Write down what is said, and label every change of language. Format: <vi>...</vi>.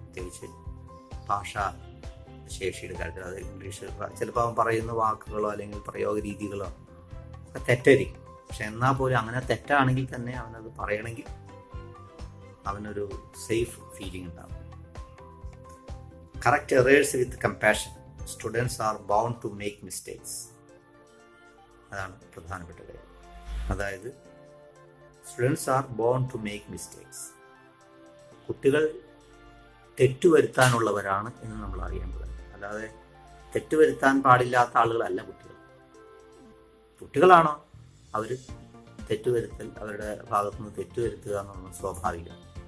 <ml>പ്രത്യേകിച്ച് ഭാഷാ ശേഷിയുടെ കാര്യത്തിൽ. അത് ഇംഗ്ലീഷ് ചിലപ്പോൾ അവൻ പറയുന്ന വാക്കുകളോ അല്ലെങ്കിൽ പ്രയോഗ രീതികളോ ഒക്കെ തെറ്റായിരിക്കും. പക്ഷെ എന്നാൽ പോലും അങ്ങനെ തെറ്റാണെങ്കിൽ തന്നെ അവനത് പറയണമെങ്കിൽ അവനൊരു സേഫ് ഫീലിംഗ് ഉണ്ടാകും.</ml> <en>Correct errors with compassion. Students are bound to make mistakes.</en> <ml>അതാണ് പ്രധാനപ്പെട്ട കാര്യം.</ml> <en>അതായത് students are born to make mistakes.</en> <ml>കുട്ടികൾ തെറ്റുവരുത്താനുള്ളവരാണ് എന്ന് നമ്മൾ അറിയേണ്ടത്. അല്ലാതെ തെറ്റുവരുത്താൻ പാടില്ലാത്ത ആളുകളല്ല കുട്ടികൾ. കുട്ടികളാണോ അവർ തെറ്റുവരുത്തൽ, അവരുടെ ഭാഗത്തുനിന്ന് തെറ്റുവരുത്തുക എന്നുള്ളത് സ്വാഭാവികം.</ml>